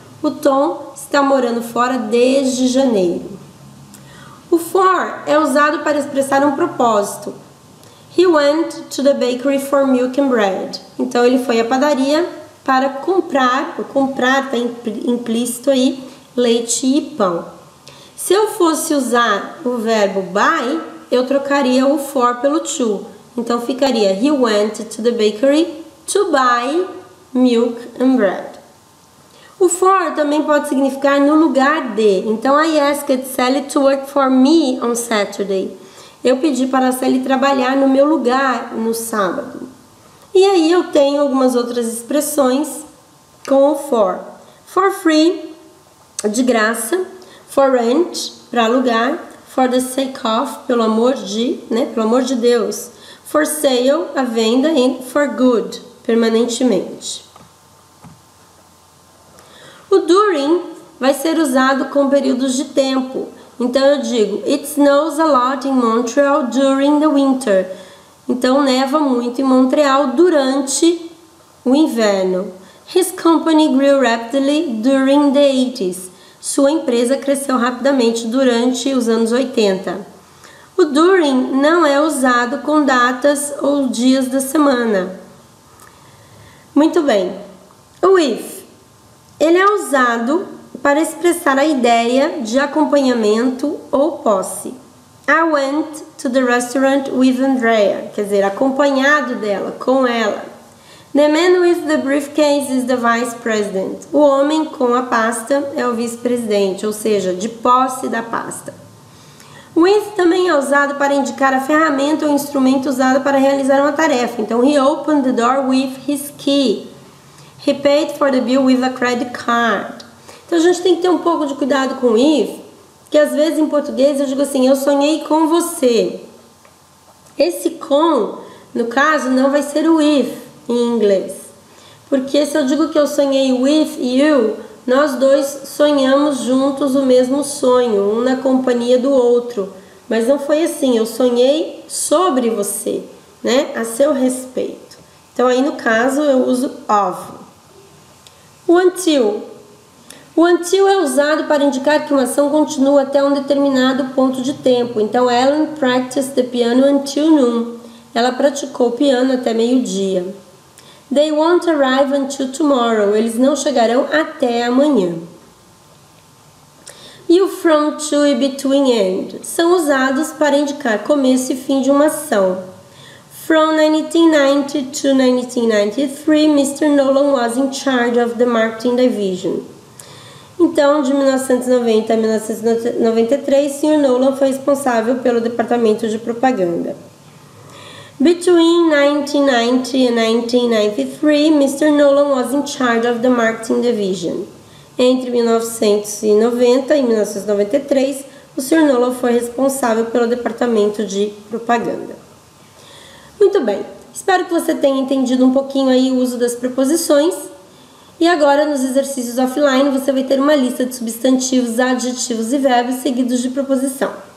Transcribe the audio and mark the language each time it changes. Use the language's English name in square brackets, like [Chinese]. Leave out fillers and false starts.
[Portuguese] O Tom está morando fora desde janeiro. O for é usado para expressar um propósito. [English] He went to the bakery for milk and bread. [Portuguese] Então ele foi à padaria para comprar está implícito aí, leite e pão. Se eu fosse usar o verbo buy, eu trocaria o for pelo to. Então ficaria [English] he went to the bakery to buy milk and bread. [Portuguese] O for também pode significar no lugar de. [English] Então I asked Sally to work for me on Saturday. [Portuguese] Eu pedi para a Sally trabalhar no meu lugar no sábado. E aí eu tenho algumas outras expressões com o for. [English] For free, [Portuguese] de graça. [English] For rent, [Portuguese] para alugar. [English] For the sake of, [Portuguese] pelo amor de, pelo amor de Deus. [English] For sale, [Portuguese] a venda. E [English] for good, [Portuguese] permanentemente. O during vai ser usado com períodos de tempo. Então eu digo, [English] it snows a lot in Montreal during the winter. [Portuguese] Então neva muito em Montreal durante o inverno. [English] His company grew rapidly during the 80s. [Portuguese] Sua empresa cresceu rapidamente durante os anos 80. O during não é usado com datas ou dias da semana. Muito bem. O if. Ele é usado para expressar a ideia de acompanhamento ou posse. [English] I went to the restaurant with Andrea. [Portuguese] Quer dizer, acompanhado dela, com ela. [English] The man with the briefcase is the vice president. [Portuguese] O homem com a pasta é o vice-presidente, ou seja, de posse da pasta. With também é usado para indicar a ferramenta ou instrumento usado para realizar uma tarefa. Então, [English] he opened the door with his key. He paid for the bill with a credit card. [Portuguese] Então, a gente tem que ter um pouco de cuidado com if, que às vezes em português eu digo assim, eu sonhei com você. Esse com, no caso, não vai ser o if em inglês. Porque se eu digo que eu sonhei [English] with you, [Portuguese] nós dois sonhamos juntos o mesmo sonho, um na companhia do outro. Mas não foi assim, eu sonhei sobre você, a seu respeito. Então aí no caso eu uso of. O until. O until é usado para indicar que uma ação continua até um determinado ponto de tempo. [English] Então, Ellen practiced the piano until noon. [Portuguese] Ela praticou o piano até meio-dia. [English] They won't arrive until tomorrow. [Portuguese] Eles não chegarão até amanhã. E o from, to e between and são usados para indicar começo e fim de uma ação. [English] From 1990 to 1993, Mr. Nolan was in charge of the marketing division. [Portuguese] Então, de 1990 a 1993, Sr. Nolan foi responsável pelo departamento de propaganda. [English] Between 1990 and 1993, Mr. Nolan was in charge of the marketing division. [Portuguese] Entre 1990 e 1993, o Sr. Nolan foi responsável pelo departamento de propaganda. Muito bem, espero que você tenha entendido um pouquinho aí o uso das preposições. E agora, nos exercícios offline, você vai ter uma lista de substantivos, adjetivos e verbos seguidos de preposição.